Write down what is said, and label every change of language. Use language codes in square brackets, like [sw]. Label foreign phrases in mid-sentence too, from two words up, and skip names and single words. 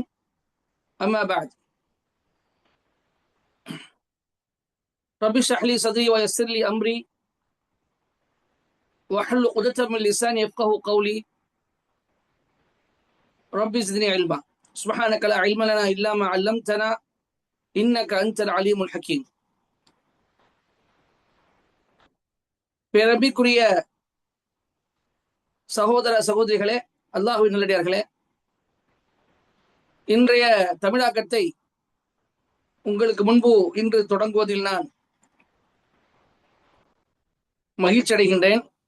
[ar] أما بعد، رب اشرح لي صدري ويسر لي أمري واحلل عقدة من لساني يفقهوا قولي. رب زدني علما. سبحانك لا علم لنا إلا ما علمتنا إنك أنت العليم الحكيم. [ta] பேரன்பிற்குரிய சகோதர சகோதரிகளே, அல்லாஹ்வின் நல்லடியார்களே, இன்றைய தமிழாக்கத்தை உங்களுக்கு முன்பு இன்று தொடங்குவதில் நான் மகிழ்ச்சி அடைகின்றேன்.